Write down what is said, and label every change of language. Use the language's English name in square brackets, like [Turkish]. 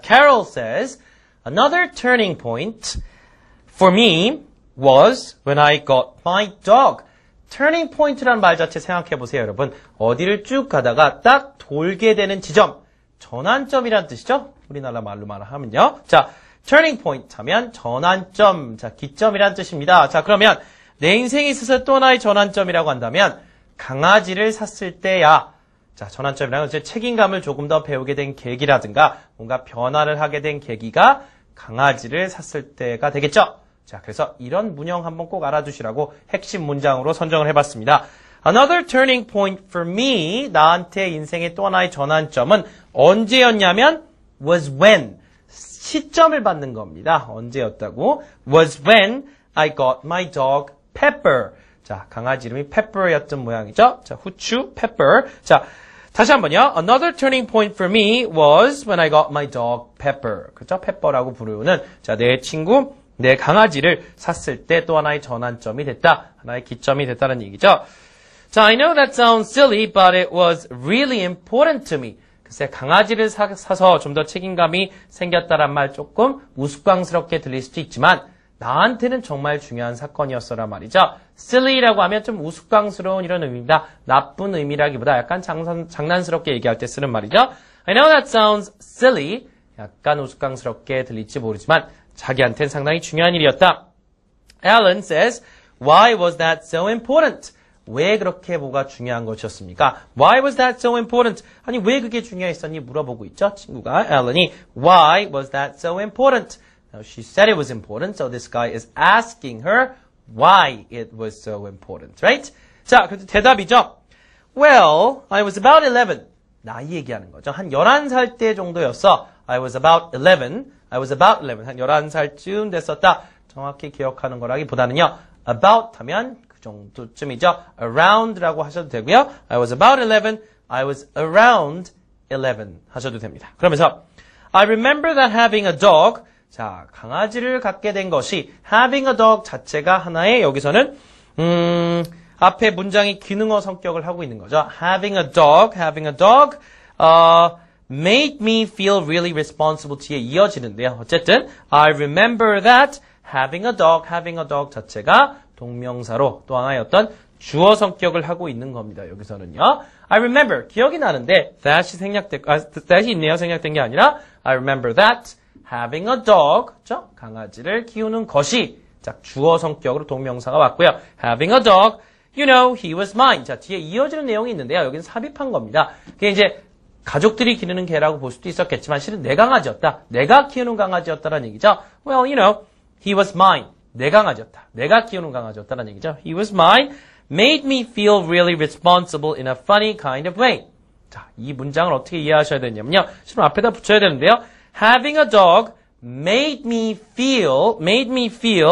[English] Carol says, another turning point for me was when I got my dog. [Korean] turning point라는 말 자체 생각해 보세요, 여러분. 어디를 쭉 가다가 딱 돌게 되는 지점, 전환점이란 뜻이죠? 우리나라 말로 말하면요. 자, turning point 하면 전환점, 자, 기점이란 뜻입니다. 자, 그러면 내 인생에 있어서 또 하나의 전환점이라고 한다면 강아지를 샀을 때야. 자, 전환점이라는 것은 책임감을 조금 더 배우게 된 계기라든가 뭔가 변화를 하게 된 계기가 강아지를 샀을 때가 되겠죠. 자, 그래서 이런 문형 한번 꼭 알아두시라고 핵심 문장으로 선정을 해봤습니다. [English] Another turning point for me, [Korean] 나한테 인생의 또 하나의 전환점은 언제였냐면 [English] was when, [Korean] 시점을 받는 겁니다. 언제였다고? [English] was when I got my dog Pepper. [Korean] 자, 강아지 이름이 Pepper였던 모양이죠. 자, 후추, Pepper. 자, 다시 한번요. [English] Another turning point for me was when I got my dog Pepper. [Korean] 그렇죠? Pepper라고 부르는 자, 내 친구, 내 강아지를 샀을 때 또 하나의 전환점이 됐다. 하나의 기점이 됐다는 얘기죠. [English] 자, I know that sounds silly, but it was really important to me. [Korean] 글쎄, 강아지를 사서 좀 더 책임감이 생겼다란 말 조금 우스꽝스럽게 들릴 수도 있지만 나한테는 정말 중요한 사건이었어란 말이죠. silly라고 하면 좀 우스꽝스러운 이런 의미입니다. 나쁜 의미라기보다 약간 장난스럽게 얘기할 때 쓰는 말이죠. [English] I know that sounds silly. [Korean] 약간 우스꽝스럽게 들릴지 모르지만 자기한테는 상당히 중요한 일이었다. [English] Alan says, why was that so important? [Korean] 왜 그렇게 뭐가 중요한 것이었습니까? [English] Why was that so important? [Korean] 아니 왜 그게 중요했었니? 물어보고 있죠. 친구가 Alan이 [English] Why was that so important? Now she said it was important, so this guy is asking her why it was so important, right? [Korean] 자, 그래서 대답이죠. [English] Well, I was about 11. [Korean] 나이 얘기하는 거죠. 한 11살 때 정도였어. [English] I was about 11. [Korean] 한 11살쯤 됐었다. 정확히 기억하는 거라기보다는요. About 하면 그 정도쯤이죠. Around라고 하셔도 되고요. [English] I was about 11. I was around 11 [Korean] 하셔도 됩니다. 그러면서 [English] I remember that having a dog. [Korean] 자, 강아지를 갖게 된 것이 [English] having a dog [Korean] 자체가 하나의 여기서는 앞에 문장이 기능어 성격을 하고 있는 거죠. [English] Having a dog made me feel really responsible [Korean] 뒤에 이어지는데요. 어쨌든 [English] I remember that having a dog [Korean] 자체가 동명사로 또 하나의 어떤 주어 성격을 하고 있는 겁니다. 여기서는요. [English] I remember [Korean] 기억이 나는데 that이 있네요. 생략된 게 아니라 [English] I remember that having a dog [Korean] 그렇죠? 강아지를 키우는 것이 자 주어 성격으로 동명사가 왔고요. [English] Having a dog, you know, he was mine. [Korean] 자 뒤에 이어지는 내용이 있는데요. 여기는 삽입한 겁니다. 그게 이제 가족들이 기르는 개라고 볼 수도 있었겠지만 실은 내 강아지였다. 내가 키우는 강아지였다라는 얘기죠. [English] Well, you know, he was mine. [Korean] 내 강아지였다. 내가 키우는 강아지였다라는 얘기죠. [English] He was mine. Made me feel really responsible in a funny kind of way. [Korean] 자, 이 문장을 어떻게 이해하셔야 되냐면요. 실은 앞에다 붙여야 되는데요. [English] Having a dog made me feel